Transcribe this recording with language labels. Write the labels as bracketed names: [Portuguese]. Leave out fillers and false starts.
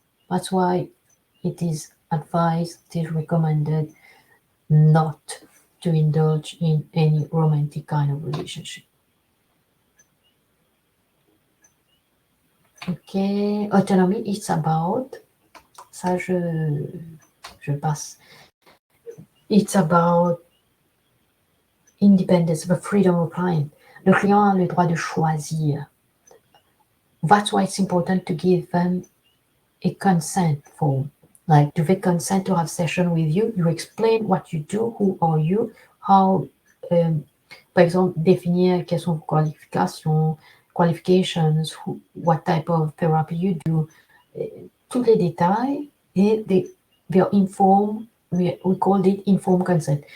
[English] That's why it is advised, it is recommended not to indulge in any romantic kind of relationship. Okay, autonomy, it's about, [French] ça je passe. [English] It's about independence, the freedom of client. [French] Le client a le droit de choisir. [English] That's why it's important to give them a consent form. Like, do they consent to have session with you? You explain what you do, who are you, how, [French] par exemple, définir quelles sont vos qualifications, [English] what type of therapy you do, [French] tous les détails, et [English] they are informed, we call it informed consent.